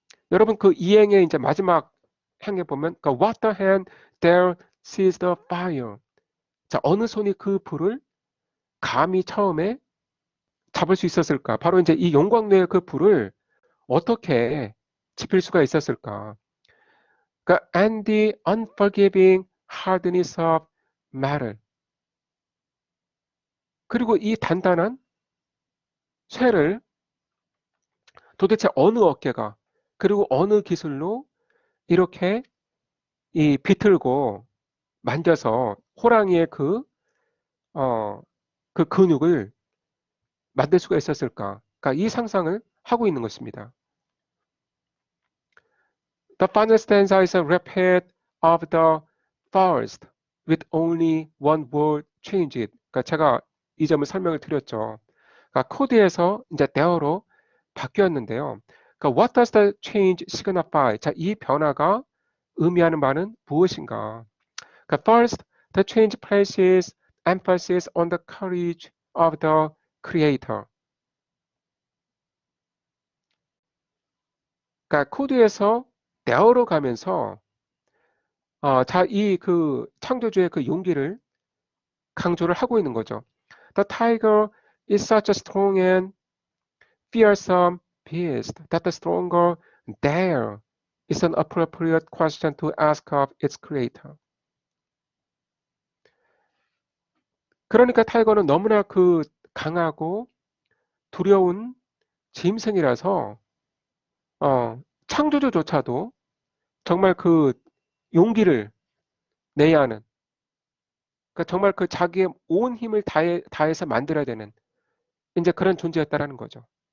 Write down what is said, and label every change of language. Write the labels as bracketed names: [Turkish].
[Korean] 여러분 그 이행의 이제 마지막 행에 보면 그 [English] what the hand there sees the fire. [Korean] 자, 어느 손이 그 불을 감히 처음에 잡을 수 있었을까? 바로 이제 이 용광로의 그 불을 어떻게 지필 수가 있었을까? [English] 그러니까 and the unforgiving hardness of metal. [Korean] 그리고 이 단단한 쇠를 도대체 어느 어깨가 그리고 어느 기술로 이렇게 이 비틀고 만져서 호랑이의 그 근육을 만들 수가 있었을까? 그러니까 이 상상을 하고 있는 것입니다. [English] The final stanza is a repeat of the first with only one word changed. [Korean] 그러니까 제가 이 점을 설명을 드렸죠. 그러니까 코드에서 이제 대어로 바뀌었는데요. [English] 그러니까 what does the change signify? [Korean] 자, 이 변화가 의미하는 바는 무엇인가? [English] 그러니까 first, the change places emphasis on the courage of the creator. [Korean] 그러니까 코드에서 대어로 가면서 자, 이 그 창조주의 그 용기를 강조를 하고 있는 거죠. [English] The tiger is such a strong and fearsome beast that the stronger dare is an appropriate question to ask of its creator. [Korean] 그러니까 타이거는 너무나 그 강하고 두려운 짐승이라서 창조주조차도 정말 그 용기를 내야 하는, 그러니까 정말 그 자기의 온 힘을 다해서 만들어야 되는 이제 그런 존재였다라는 거죠.